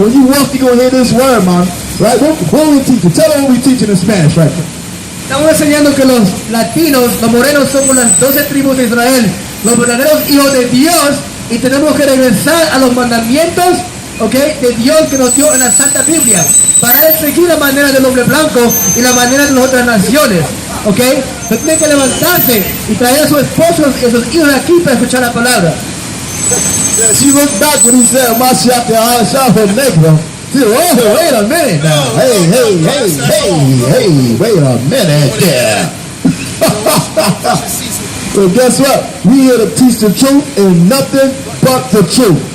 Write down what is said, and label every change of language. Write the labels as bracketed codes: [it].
[en] When you walk, you're going to hear this word, man. Right? What are we teaching? Tell them what we're teaching in Spanish, right? [es] Estamos enseñando que los latinos, los morenos, somos las 12 tribus de Israel, los verdaderos hijos de Dios, y tenemos que regresar a los mandamientos, ¿ok?, de Dios que nos dio en la Santa Biblia, para él seguir la manera del hombre blanco y la manera de las otras naciones, ¿ok? Pero tiene que levantarse y traer a sus esposos y a sus hijos aquí para escuchar la palabra. [en] She looked back when he said, Maharawchaa for negro. She said, oh, wait a minute now. Hey, wait a minute there. Well, guess what? We here to teach the truth and nothing but the truth.